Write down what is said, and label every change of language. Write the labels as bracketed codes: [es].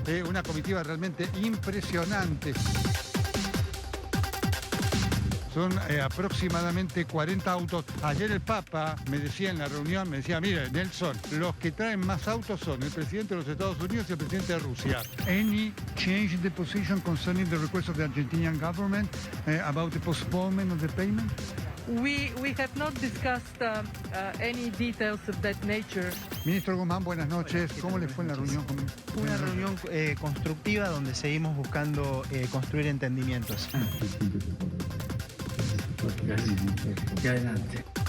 [es] Una comitiva realmente impresionante. Son aproximadamente 40 autos. Ayer el Papa me decía en la reunión, mire, Nelson, los que traen más autos son el presidente de los Estados Unidos y el presidente de Rusia. [en] Any change in the position concerning the request of the Argentinian government about the postponement of the payment? We have not discussed any details of that nature. [es] Ministro Guzmán, buenas noches. ¿Cómo le fue en la reunión? Una reunión constructiva donde seguimos buscando construir entendimientos. Y adelante.